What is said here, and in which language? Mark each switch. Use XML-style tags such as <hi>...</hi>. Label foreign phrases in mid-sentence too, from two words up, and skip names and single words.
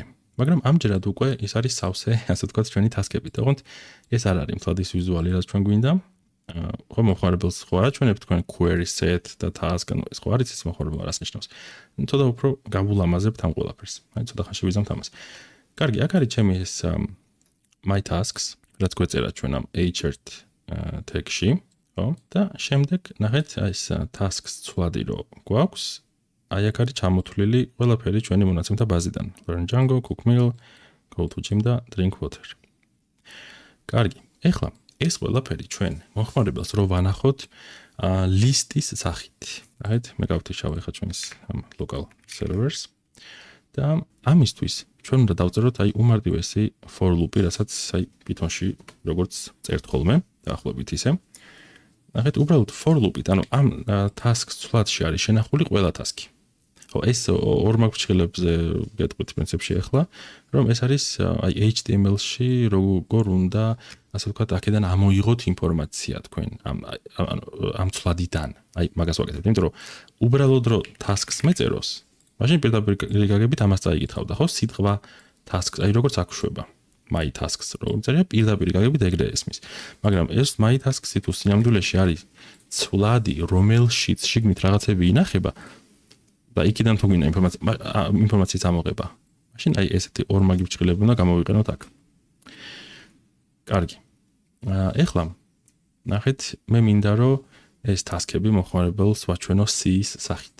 <ka>მაგრამ ამჯერად უკვე ის არის სავსე, ასე ვთქვათ, ჩვენი task-ები. თუმცა ეს არ არის მთლად ის ვიზუალი, რაც ჩვენ გვინდა. ხო მომხმარებელს ხო არ აჩვენებთ თქვენ</ka> <en>query set</en> <ka>და task, ანუ ეს ხო არის ის მომხმარებელ რას ნიშნავს. ცოტა უფრო გავულამაზებთ ამ ყველაფერს. აი ცოტა ხანში ვიზამთ ამას. კარგი, აქ არის ჩემი ეს</ka> <en>my tasks,</en> <ka>რაც გვეწერა ჩვენ ამ</ka> <en>h1 tag-</en> <ka>ში, ხო? და შემდეგ ნახეთ ეს tasks ცვლადი რო გვაქვს. აი აქ არის ჩამოთვლილი ყველაფერი ჩვენი მონაცემთა ბაზიდან.</ka> <en>learn Django, cook meal, go to gym და drink water.</en> <ka>კარგი. ეხლა ეს ყველაფერი ჩვენ მომხმარებელს რო ვანახოთ ლისტის სახით. Right? მე გავთიშავ ახლა ჩვენს</ka> <en>local servers</en> <ka>და ამისთვის ჩვენ უნდა დავწეროთ აი უმარტივესი</ka> <en>for loop-</en> <ka>ი, რასაც აი Python-ში როგორც წერთ ხოლმე, დაახლოებით ისე. ნახეთ, უბრალოდ</ka> <en>for loop-</en> <ka>ით, ანუ ამ task-ს ცვლადში არის შენახული ყველა task-ი. ხო, ეს ორმაგ ფრჩხილებზე გეტყვით პრინციპში ახლა, რომ ეს არის აი HTML-ში როგორ უნდა, ასე ვთქვათ, აქედან ამოიღოთ ინფორმაცია თქვენ ამ ცვლადიდან. აი მაგას ვაკეთებთ, იმიტომ რომ უბრალოდ რო task-ს მეწეროს, მაშინ პირდაპირ გაგებით ამას წაიკითხავდა, ხო? სიტყვა task-ს, აი როგორც აქ შვება.</ka> <en>my tasks</en> <ka>რო წერია პირდაპირ გაგებით ეგრე ესმის. მაგრამ ეს</ka> <en>my tasks-</en> <ka>ი თუ სინამდვილეში არის ცვლადი, რომელშიც შიგნით რაღაცები ინახება და იქიდან თუ გინდა ინფორმაციის ამოღება. მაშინ აი ესეთი ორმაგი ფრჩხილები უნდა გამოვიყენოთ აქ. კარგი. ეხლა ნახეთ, მე მინდა რომ ეს task-ები მომხმარებელს ვაჩვენო C-ის სახით.</ka>